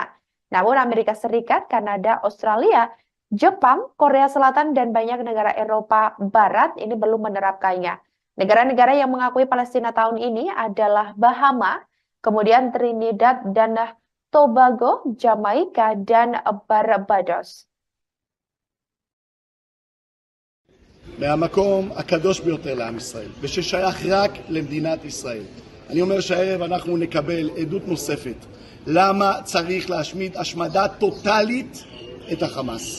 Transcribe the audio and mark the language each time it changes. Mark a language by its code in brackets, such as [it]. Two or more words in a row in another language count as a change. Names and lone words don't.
[id] Namun Amerika Serikat, Kanada, Australia, Jepang, Korea Selatan, dan banyak negara Eropa Barat ini belum menerapkannya. Negara-negara yang mengakui Palestina tahun ini adalah Bahama, kemudian Trinidad dan Tobago, Jamaika, dan Barbados. [he] מהמקום הקדוש ביותר לעם ישראל, וששייך רק למדינת ישראל. אני אומר שהערב אנחנו נקבל עדות נוספת למה צריך להשמיד השמדה טוטלית את החמאס.